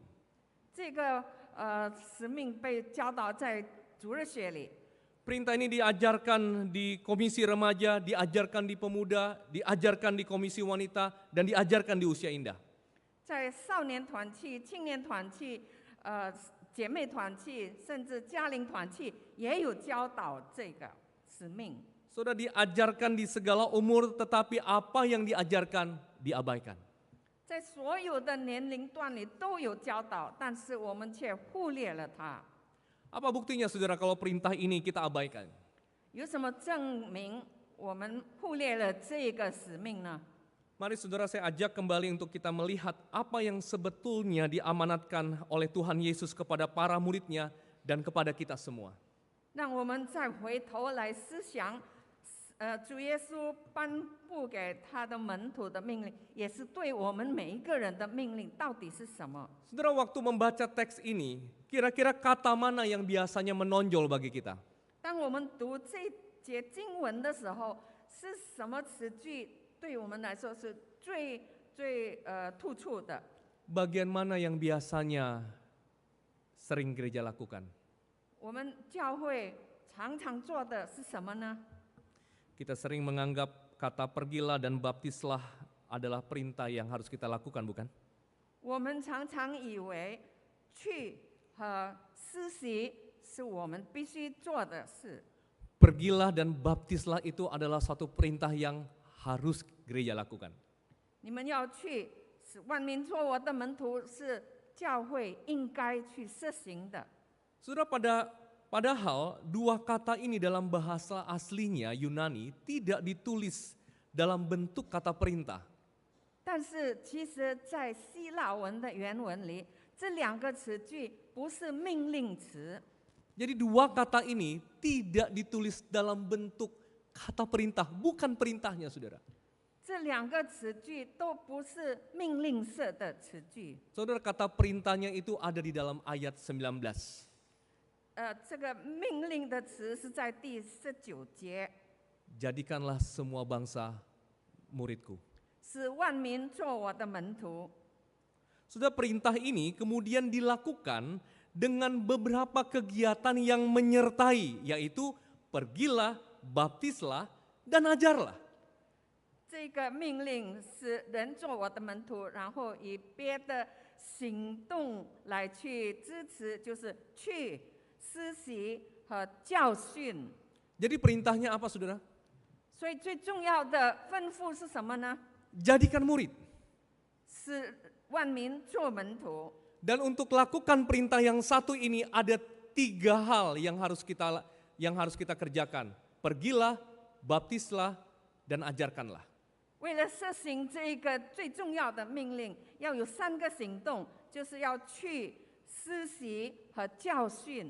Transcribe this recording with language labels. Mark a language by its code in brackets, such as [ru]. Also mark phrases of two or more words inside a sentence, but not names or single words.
[zh] 这个使命被教导在主日学里， [id] Perintah ini diajarkan di komisi remaja, diajarkan di pemuda, diajarkan di komisi wanita, dan diajarkan di usia indah. [zh] 在少年团契、青年团契、姐妹团契，甚至家庭团契，也有教导这个使命。 [id] Saudara, diajarkan di segala umur, tetapi apa yang diajarkan diabaikan. [zh] 在所有的年龄段里都有教导，但是我们却忽略了它。 [id] Apa buktinya saudara kalau perintah ini kita abaikan? [zh] 有什么证明我们忽略了这个使命呢？ [id] Mari saudara, saya ajak kembali untuk kita melihat apa yang sebetulnya diamanatkan oleh Tuhan Yesus kepada para muridnya dan kepada kita semua. [zh] 让我们再回头来思想，主耶稣颁布给他的门徒的命令，也是对我们每一个人的命令，到底是什么？ [id] Saudara, waktu membaca teks ini, kira-kira kata mana yang biasanya menonjol bagi kita? [zh] 当我们读这节经文的时候，是什么词句对我们来说是最突出的？ [id] Bagian mana yang biasanya sering gereja lakukan? [zh] 我们教会常常做的是什么呢？ [id] Kita sering menganggap kata pergilah dan baptislah adalah perintah yang harus kita lakukan, bukan? [zh] 我们常常以为去和施洗是我们必须做的事。 [id] Pergilah dan baptislah itu adalah satu perintah yang harus gereja lakukan. [zh] 你们要去，使万民做我的门徒，是教会应该去实行的。 [id] Saudara, padahal dua kata ini dalam bahasa aslinya Yunani tidak ditulis dalam bentuk kata perintah. [zh] 但是其实，在希腊文的原文里，这两个词句不是命令词， [id] Jadi dua kata ini tidak ditulis dalam bentuk kata perintah, bukan perintahnya saudara. [zh] 这两个词句都不是命令式的词句。 [id] Saudara, kata perintahnya itu ada di dalam ayat 19. [zh] 这个命令的词是在第19节， [id] Jadikanlah semua bangsa muridku. [zh] 使万民做我的门徒。 [id] Sudah, perintah ini kemudian dilakukan dengan beberapa kegiatan yang menyertai, yaitu pergilah, baptislah, dan ajarlah. [zh] 这个命令是人做我的门徒，然后以别的行动来去支持，就是去施洗和教训。 [id] Jadi perintahnya apa saudara? [zh] 所以最重要的吩咐是什么呢？ [id] Jadikan murid. [zh] 使万民做门徒。 [id] Dan untuk lakukan perintah yang satu ini ada 3 hal yang harus kita kerjakan. Pergilah, baptislah, dan ajarkanlah. [zh] 为了实行这一个最重要的命令，要有3个行动，就是要去施洗和教训。